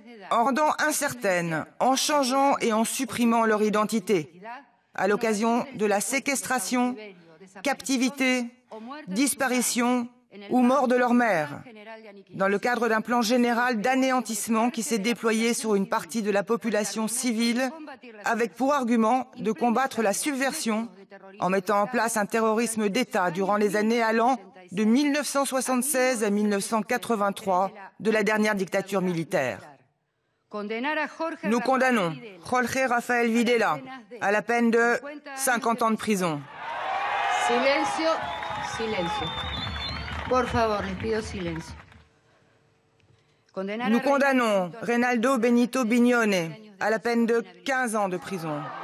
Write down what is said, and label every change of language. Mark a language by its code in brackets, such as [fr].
[fr] en rendant incertaines, en changeant et en supprimant leur identité, à l'occasion de la séquestration, captivité, disparition ou mort de leur mère, dans le cadre d'un plan général d'anéantissement qui s'est déployé sur une partie de la population civile, avec pour argument de combattre la subversion en mettant en place un terrorisme d'État durant les années allant de 1976 à 1983 de la dernière dictature militaire. Nous condamnons Jorge Rafael Videla à la peine de 50 ans de prison. [es] Silencio, silencio. Por favor, les pido silencio. [fr] Nous condamnons Reynaldo Benito Bignone à la peine de 15 ans de prison.